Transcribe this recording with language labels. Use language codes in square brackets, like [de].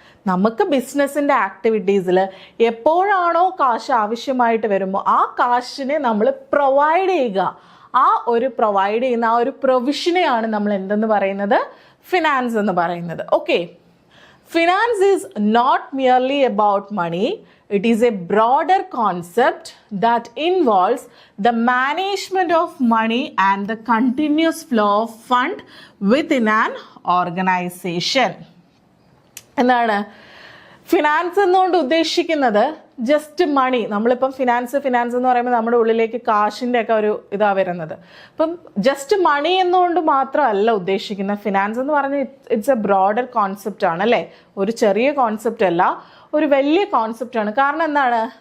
[ml] നമുക്ക് ബിസിനസ്സിൻ്റെ ആക്ടിവിറ്റീസിൽ എപ്പോഴാണോ കാശ് ആവശ്യമായിട്ട് വരുമ്പോൾ ആ കാശിനെ നമ്മൾ പ്രൊവൈഡ് ചെയ്യുക. ആ ഒരു പ്രൊവൈഡ് ചെയ്യുന്ന ആ ഒരു പ്രൊവിഷനെയാണ് നമ്മൾ എന്തെന്ന് പറയുന്നത്? ഫിനാൻസ് എന്ന് പറയുന്നത്. [en] Okay, finance is not merely about money. It is a broader concept that involves the management of money and the continuous flow of fund within an organization. [ml] എന്താണ് ഫിനാൻസ് എന്നുകൊണ്ട് ഉദ്ദേശിക്കുന്നത്? ജസ്റ്റ് മണി. നമ്മളിപ്പം ഫിനാൻസ് എന്ന് പറയുമ്പോൾ നമ്മുടെ ഉള്ളിലേക്ക് കാശിൻ്റെ ഒക്കെ ഒരു ഇതാ വരുന്നത്. അപ്പം ജസ്റ്റ് മണി എന്നുകൊണ്ട് മാത്രമല്ല ഉദ്ദേശിക്കുന്നത്. ഫിനാൻസ് എന്ന് പറഞ്ഞാൽ [en] it's a broader concept [ml] ആണ് അല്ലേ. ഒരു ചെറിയ കോൺസെപ്റ്റ് അല്ല, ഒരു വലിയ കോൺസെപ്റ്റാണ്. കാരണം എന്താണ്?